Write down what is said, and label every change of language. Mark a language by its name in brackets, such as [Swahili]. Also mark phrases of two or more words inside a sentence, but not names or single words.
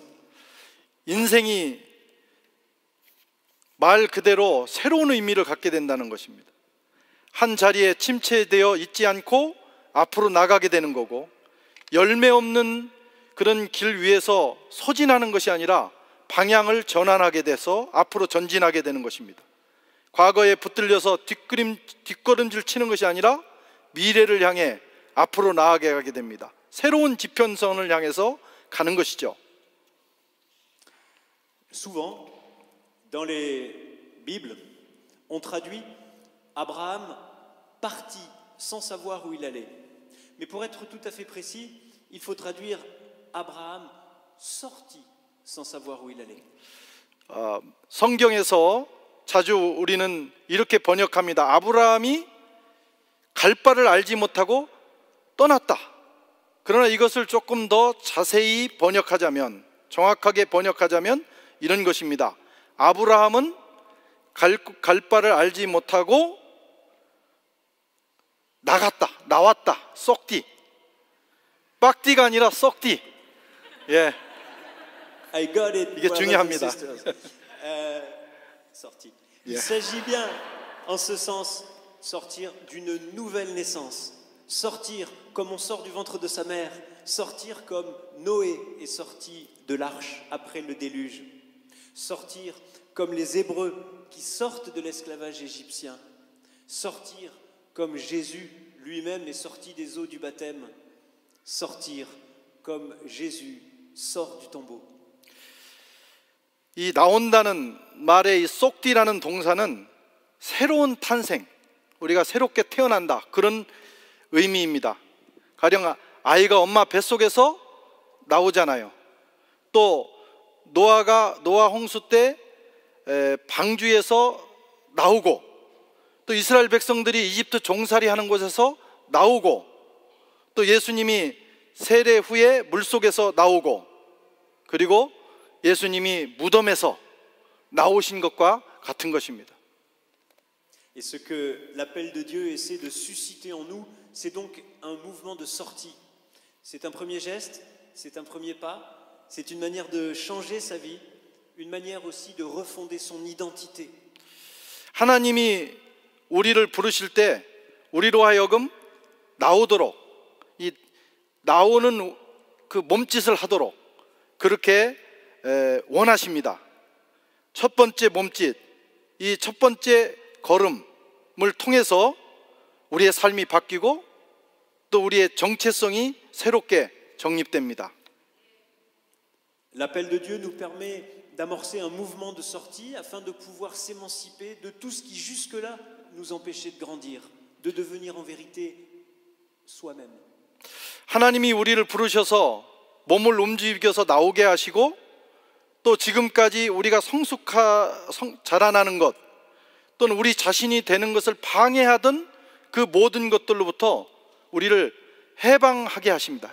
[Korean] 인생이 말 그대로 새로운 의미를 갖게 된다는 것입니다. 한 자리에 침체되어 있지 않고 앞으로 나가게 되는 거고, 열매 없는 그런 길 위에서 소진하는 것이 아니라 방향을 전환하게 돼서 앞으로 전진하게 되는 것입니다. 과거에 붙들려서 뒷걸음질 치는 것이 아니라 미래를 향해 앞으로 나아가게 하게 됩니다. 새로운 지평선을 향해서 가는 것이죠. [French] Souvent, dans les Bibles, on traduit Abraham parti sans savoir où il allait. Mais pour être tout à fait précis, il faut traduire Abraham sorti sans savoir où il allait. [Korean] 성경에서 자주 우리는 이렇게 번역합니다. 아브라함이 갈 바를 알지 못하고 떠났다. 그러나 이것을 조금 더 자세히 번역하자면, 정확하게 번역하자면 이런 것입니다. 아브라함은 갈 바를 알지 못하고 나왔다, 쏙디. 빡디가 아니라 쏙디. 예. [English] I got it. [Korean] 이게 중요합니다. [French] Sorti. Il s'agit bien, en ce sens, sortir d'une nouvelle naissance, sortir comme on sort du ventre de sa mère, sortir comme Noé est sorti de l'arche après le déluge, sortir comme les Hébreux qui sortent de l'esclavage égyptien, sortir comme Jésus lui-même est sorti des eaux du baptême, sortir comme Jésus sort du tombeau. [Korean] 이 나온다는 말의 이 쏙디라는 동사는 새로운 탄생, 우리가 새롭게 태어난다 그런 의미입니다. 가령 아이가 엄마 뱃속에서 나오잖아요. 또 노아 홍수 때 방주에서 나오고, 또 이스라엘 백성들이 이집트 종살이 하는 곳에서 나오고, 또 예수님이 세례 후에 물속에서 나오고, 그리고 예수님이 무덤에서 나오신 것과 같은 것입니다. [French] Et ce que l'appel de Dieu essaie de susciter en nous, c'est donc un mouvement de sortie. C'est un premier geste, c'est un premier pas, c'est une manière de changer sa vie, une manière aussi de refonder son identité. [Korean] 하나님이 우리를 부르실 때 우리로 하여금 나오도록, 이 나오는 그 몸짓을 하도록 그렇게 원하십니다. 첫 번째 몸짓, 이 첫 번째 걸음을 통해서 우리의 삶이 바뀌고 또 우리의 정체성이 새롭게 정립됩니다. [French] L'appel de Dieu nous permet d'amorcer un mouvement de sortie afin de pouvoir s'émanciper de tout ce qui jusque-là nous empêchait de grandir, de devenir en vérité soi-même. [Korean] 하나님이 우리를 부르셔서 몸을 움직여서 나오게 하시고, 또 지금까지 우리가 자라나는 것 또는 우리 자신이 되는 것을 방해하던 그 모든 것들로부터 우리를 해방하게 하십니다.